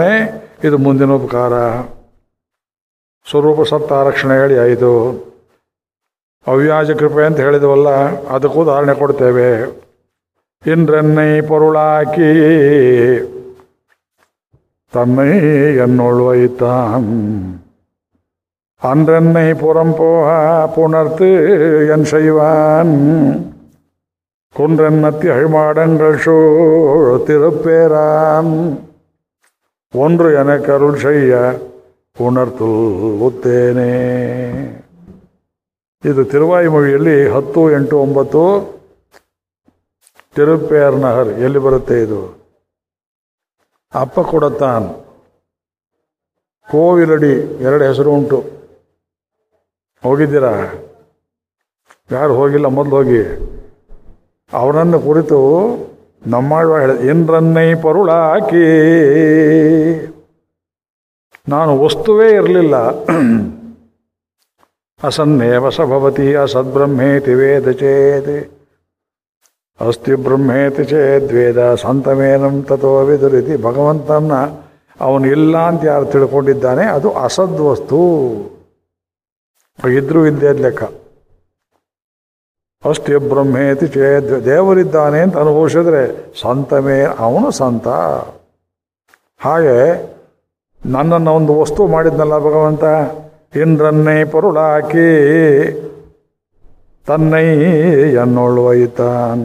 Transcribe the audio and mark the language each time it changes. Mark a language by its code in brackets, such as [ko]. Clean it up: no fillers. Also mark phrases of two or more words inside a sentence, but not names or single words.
[kn] ಇದು ಮುಂದಿನ ಉಪಕಾರ. ಸ್ವರೂಪ ಸತ್ತ ರಕ್ಷಣೆ ಹೇಳಿ 5. ಅವ್ಯಾಜ ಕೃಪೆ ಅಂತ ಹೇಳಿದವಲ್ಲ, ಅದಕ್ಕೂ ಉದಾಹರಣೆ ಕೊಡ್ತೇವೆ. [ta] இன்றென்னை பொருளாக்கி தன்னை என்னுள்வைத்தான் அன்றென்னை புறம்போக புணர்த்து என் செய்வான் குன்றென்னத்தி அழிமாடங்கள் சூழ் திருப்பேரான் ஒன்று எனக்கு அருள் செய்ய உணர்த்துல் உத்தேனே. [kn] ಇದು ತಿರುವಾಯಿಮೊഴിಯಲ್ಲಿ 10, 8, 9 ತಿರುಪೇರ್ ನಹರ್ ಎಲ್ಲಿ ಬರುತ್ತೆ ಇದು? ಅಪ್ಪ ಕೊಡತ್ತಾನ್, ಕೋವಿಲಡಿ 2 ಹೆಸರು ಉಂಟು. ಹೋಗಿದ್ದೀರಾ? ಯಾರು ಹೋಗಿಲ್ಲ ಮೊದಲು ಹೋಗಿ. ಅವನನ್ನು ಕುರಿತು ನಮ್ಮಾಳ್ವ ಹೇಳಿದ, [ta] இன்றென்னை பொருளாக்கி, [kn] ನಾನು ವಸ್ತುವೇ ಇರಲಿಲ್ಲ. [sa] ಅಸನ್ನೇವ ಸಭವತಿ ಅಸದ್ಬ್ರಹ್ಮೇತಿ ವೇದ ಚೇತ್, ಅಸ್ತಿ ಬ್ರಹ್ಮೇತಿ ಚೇದ್ವೇದ ಸಂತಮೇನಂ ತಥೋ ವಿದುರಿತಿ. [kn] ಭಗವಂತನ ಅವನು ಇಲ್ಲ ಅಂತ ಯಾರು ತಿಳ್ಕೊಂಡಿದ್ದಾನೆ ಅದು ಅಸದ್ವಸ್ತು. ಇದ್ರೂ ಇಲ್ಲದೆ ಲೆಕ್ಕ. [sa] ಅಸ್ತಿ ಬ್ರಹ್ಮೇತಿ ಚೇದ್, [kn] ದೇವರಿದ್ದಾನೆ ಅಂತ ಅನುಭವಿಸಿದ್ರೆ ಸಂತಮೇ, ಅವನು ಸಂತ. ಹಾಗೆ ನನ್ನನ್ನು ಒಂದು ವಸ್ತು ಮಾಡಿದ್ನಲ್ಲ ಭಗವಂತ, [ta] இன்றென்னை பொருளாக்கி தன்னை என்னுள்வைத்தான்.